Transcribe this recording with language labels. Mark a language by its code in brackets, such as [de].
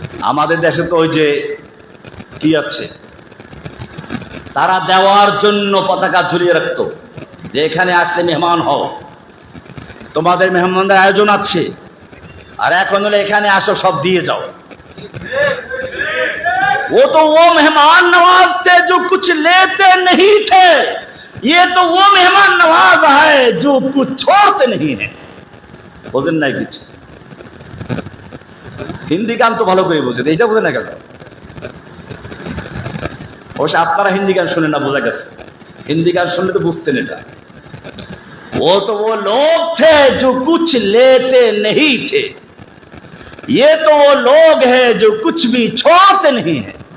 [bn] আমাদের দেশে তো ওই যে কি আছে, তারা দেওয়ার জন্য পতাকা ঝুলিয়ে রাখতো, যে এখানে আসলে মেহমান হও, তোমাদের মেহমানদের আয়োজন আছে, আর এখন হলে এখানে আসো, সব দিয়ে যাও। [hi] वो तो वो मेहमान नवाज थे जो कुछ लेते नहीं थे, ये तो वो मेहमान नवाज है जो कुछ छोड़ते नहीं है। [bn] বোঝেন নাই কিছু? হিন্দি গান তো ভালো করে বোঝেন, এইটা বোঝেন না কেন? অবশ্য আপনারা হিন্দি গান শুনে না, বোঝা গেছে। হিন্দি গান শুনলে তো বুঝতেন এটা। [hi] वो तो वो लोग थे जो कुछ लेते नहीं थे, ये तो वो लोग हैं जो कुछ भी छोड़ते नहीं है।